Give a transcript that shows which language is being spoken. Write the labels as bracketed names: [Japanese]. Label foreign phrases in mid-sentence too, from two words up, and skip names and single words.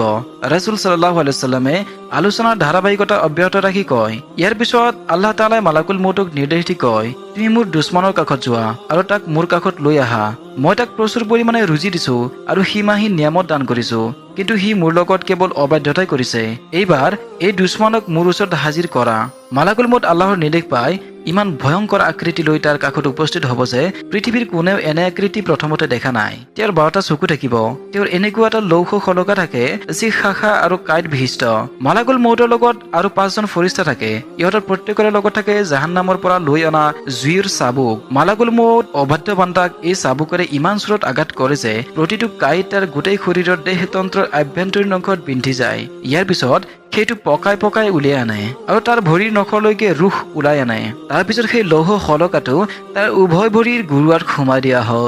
[Assamese] ৰাসূল [Arabic] صلى الله عليه وسلم [Assamese] আলোচনাৰ ধাৰাবাহিকতা অব্যাহত ৰাখি কয়, ইয়াৰ পিছত আল্লাহ তাআলাই মালাকুল মউতক নিৰ্দেশ দি কয়, তুমি মোৰ দুশ্মনৰ কাষত যোৱা আৰু তাক মোৰ কাষত লৈ আহা। মই তাক প্ৰচুৰ পৰিমাণে ৰুজি দিছো আৰু সীমাহীন নিয়ামত দান কৰিছো, কিন্তু সি মোৰ লগত কেৱল অবাধ্যতাই কৰিছে। এইবাৰ এই দুশ্মনক মোৰ ওচৰত হাজিৰ কৰা। মালাকুল মউত আল্লাহৰ নিৰ্দেশ পাই ইমান ভয়ংকৰ আকৃতি লৈ তাৰ কাষত উপস্থিত হ'ব যে পৃথিৱীৰ কোনেও এনে আকৃতি প্ৰথমতে দেখা নাই। তেওঁৰ 12টা চকু থাকিব। তেওঁৰ এনেকুৱা এটা লৌহ শলকা থাকে যি শাখা আৰু কাঁইট বিশিষ্ট। মালাকুল মউতৰ লগত আৰু 5জন ফৰিস্তা থাকে। ইহঁতৰ প্ৰত্যেকৰে লগত থাকে জাহান্নামৰ পৰা লৈ অনা জুইৰ চাবুক। মালাকুল মউত অবাধ্য বান্দাক এই চাবুকেৰে ইমান চোৰত আঘাত কৰে যে প্ৰতিটো কাঁইট তাৰ গোটেই শৰীৰৰ দেহতন্ত্ৰৰ আভ্যন্তৰীণ অংশত বিন্ধি যায়। ইয়াৰ পিছত সেইটো পকাই পকাই উলিয়াই আনে আৰু তাৰ ভৰিৰ নখলৈকে ৰুহ ওলাই আনে। তাৰ পিছত সেই লৌহ শলকাটো তাৰ উভয় ভৰিৰ গুৰুৱাত সোমাই দিয়া হয়।